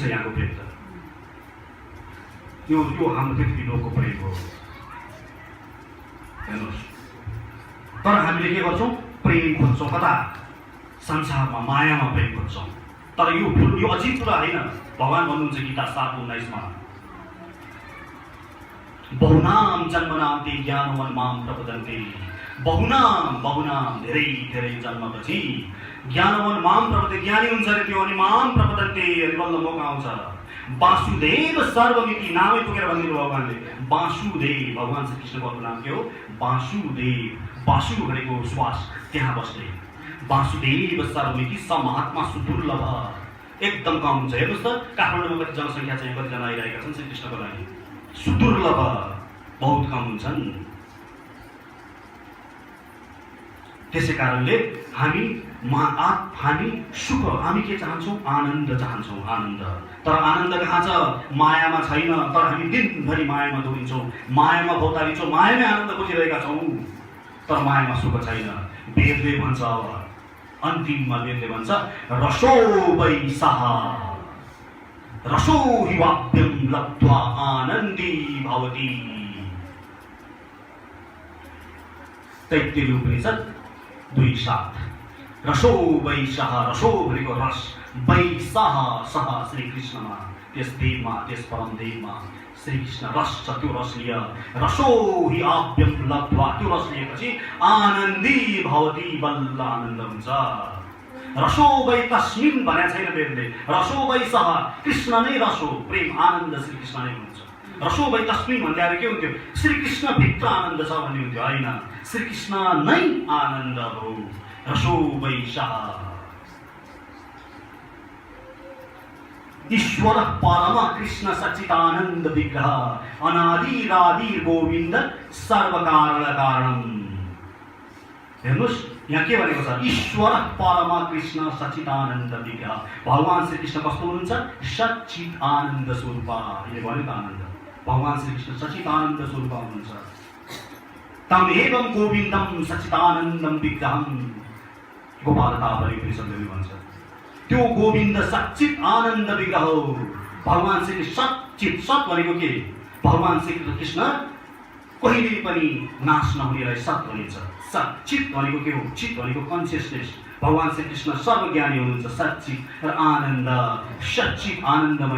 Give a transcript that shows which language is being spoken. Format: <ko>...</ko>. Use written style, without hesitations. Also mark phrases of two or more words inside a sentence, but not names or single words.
<ne>यहाँको प्रेम त यो हाम्रो पृथ्वी लोकको प्रेम हो। हेर्नुहोस्, तर हामीले के गर्छौँ? प्रेम खोज्छौँ कता? संसारमा, मायामा प्रेम खोज्छौँ। तर यो अजीब कुरा होइन। भगवान भन्नुहुन्छ गीता 7:19</ne> <sa>बहुनाम जन्मनान्ते ज्ञानवान माम प्रपदन्ते।</sa> <ne>बहुनाम धेरै धेरै जन्मपछि</ne> <sa>ज्ञानवान माम प्रपदन्ते,</sa> <ne>ज्ञानी हुन्छ रे त्यो, अनि</ne> <sa>माम प्रपदन्ते,</sa> <ne>अनि बल्ल मौका आउँछ।</ne> <sa>वासुदेव सर्वमिति</sa> <ne>नामै तोकेर भनिदिनु भगवानले। वासुदेव, भगवान श्री कृष्णको नाम के हो? वासुदेव। वासु भनेको श्वास, त्यहाँ बस्ने।</ne> <sa>वासुदेव सर्वमिति स महात्मा सुदुर्लभ,</sa> <ne>एकदम कम हुन्छ। हेर्नुहोस् त, काठमाडौँमा कति जनसङ्ख्या चाहिँ, कतिजना आइरहेका छन् श्री कृष्णको लागि? सुदुर्लभ, बहुत कम हुन्छन्। त्यसै कारणले हामी सुख, हामी के चाहन्छौँ? आनन्द चाहन्छौँ, आनन्द। तर आनन्द कहाँ छ? मायामा छैन। तर हामी दिनभरि मायामा दौडिन्छौँ, मायामा भौतारिन्छौँ, मायामै आनन्द खोजिरहेका छौँ, तर मायामा सुख छैन। वेदले भन्छ, अन्तिममा वेदले भन्छ</ne> <sa>रसो वै सः रसो हि वाप्यं लब्ध्वा आनन्दी भवति।</sa> <ne>तैत्तिरीयोपनिषद 2:7।</ne> <sa>रसो वै सः,</sa> <ne>रसो भनेको रस, वै सः श्री कृष्णमा, त्यस देवमा, त्यस परम देवमा श्री कृष्ण रस छ। त्यो रस लिय,</ne> <sa>रसो हि आप्यं लब्ध्वा,</sa> <ne>त्यो रस लिएपछि</ne> <sa>आनन्दी भवति,</sa> <ne>बल्ल आनन्द हुन्छ।</ne> <sa>रसो वै तस्मिन्</sa> <ne>भनेको छैन वेदले।</ne> <sa>रसो वै सः,</sa> <ne>कृष्ण नै रस हो। प्रेम, आनन्द श्री कृष्ण नै हुन्छ।</ne> <sa>रसो वै तस्मिन्</sa> <ne>भन्दा के हुन्थ्यो? श्रीकृष्ण भित्र आनन्द छ भन्ने हुन्थ्यो। होइन, श्रीकृष्ण नै आनन्द हो।</ne> <sa>रसो वै सः ईश्वर परम कृष्ण सच्चिदानन्द विग्रह अनादिरादि गोविन्द सर्वकारण कारणम।</sa> <ne>हेर्नुहोस् यहाँ के भनेको छ?</ne> <sa>ईश्वर परम कृष्ण सच्चिदानन्द विग्रह।</sa> <ne>भगवान श्रीकृष्ण कस्तो हुनुहुन्छ? सच्चित आनन्द स्वरूप। यसले भन्यो त आनन्द। भगवान श्रीकृष्ण सच्चिदानन्द स्वरूप हुनुहुन्छ।</ne> <sa>तम एवं गोविन्दम सच्चिदानन्दम विग्रहम।</sa> <ne>गोपाल तापरि उपनिषद्ले भन्छ त्यो गोविन्द सच्चित आनन्द विग्रह हो। भगवान श्री सच्चित, सत भनेको के? भगवान श्री कृष्ण कहिले पनि नाश नहुनेलाई सत भनिन्छ। सच्चित भनेको के हो? चित भनेको कन्सियसनेस। भगवान श्री कृष्ण सर्वज्ञानी हुनुहुन्छ, सच्चित र आनन्द, सच्चित आनन्दमय।</ne>